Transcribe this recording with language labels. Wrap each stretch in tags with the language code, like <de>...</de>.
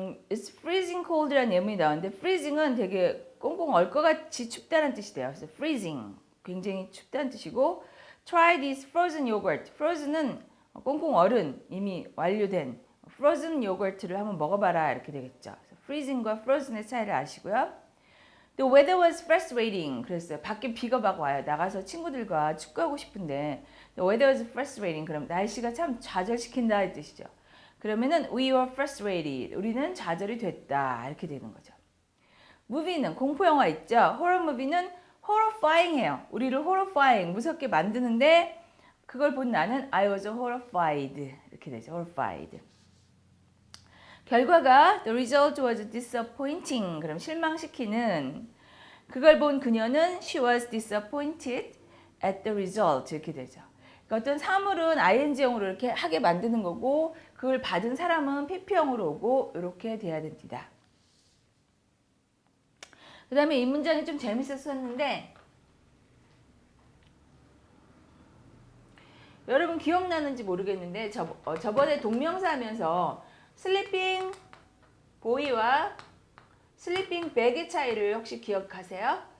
<en>It's freezing cold</en> <ko>라는 예문이 나오는데 freezing은 되게 꽁꽁 얼 것 같이 춥다는 뜻이 돼요. 그래서 freezing 굉장히 춥다는 뜻이고</ko> <en>try this frozen yogurt.</en> <ko>frozen은 꽁꽁 얼은 이미 완료된 frozen yogurt를 한번 먹어봐라 이렇게 되겠죠. freezing과 frozen의 차이를 아시고요.</ko> <en>The weather was frustrating.</en> <ko>그랬어요. 밖에 비가 막 와요. 나가서 친구들과 축구하고 싶은데</ko> <en>The weather was frustrating.</en> <ko>그럼 날씨가 참 좌절시킨다 이 뜻이죠. 그러면은</ko> <en>we were frustrated.</en> <ko>우리는 좌절이 됐다. 이렇게 되는 거죠. movie는 공포 영화 있죠. horror movie는 horrifying해요. 우리를 horrifying 무섭게 만드는데 그걸 본 나는</ko> <en>I was horrified.</en> <ko>이렇게 되죠. horrified. 결과가</ko> <en>the result was disappointing.</en> <ko>그럼 실망시키는 그걸 본 그녀는</ko> <en>she was disappointed at the result.</en> <ko>이렇게 되죠. 그러니까 어떤 사물은 ing형으로 이렇게 하게 만드는 거고 그걸 받은 사람은 pp형으로 오고 이렇게 돼야 됩니다. 그 다음에 이 문장이 좀 재밌었었는데 여러분 기억나는지 모르겠는데 저번에 동명사 하면서 슬리핑 보이와 슬리핑 백의 차이를 혹시 기억하세요?</ko>